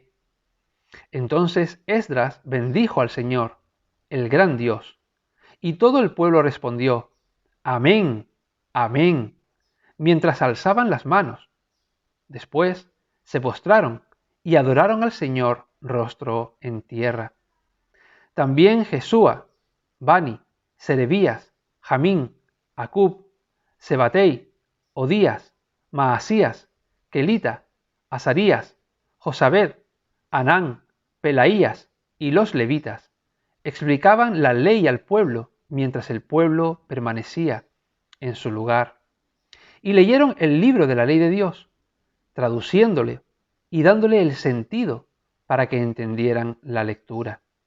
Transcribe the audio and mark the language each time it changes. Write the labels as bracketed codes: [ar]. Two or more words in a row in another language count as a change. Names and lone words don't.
[es] Entonces Esdras bendijo al Señor, el gran Dios, y todo el pueblo respondió, Amén, Amén, mientras alzaban las manos. Después se postraron y adoraron al Señor rostro en tierra. También Jesúa, Bani, Serebías, Jamín, Acub, Sebatei, Odías, Maasías, Kelita, Azarías, Josabed, Anán, Pelaías y los levitas explicaban la ley al pueblo mientras el pueblo permanecía en su lugar. Y leyeron el libro de la ley de Dios, traduciéndole y dándole el sentido para que entendieran la lectura.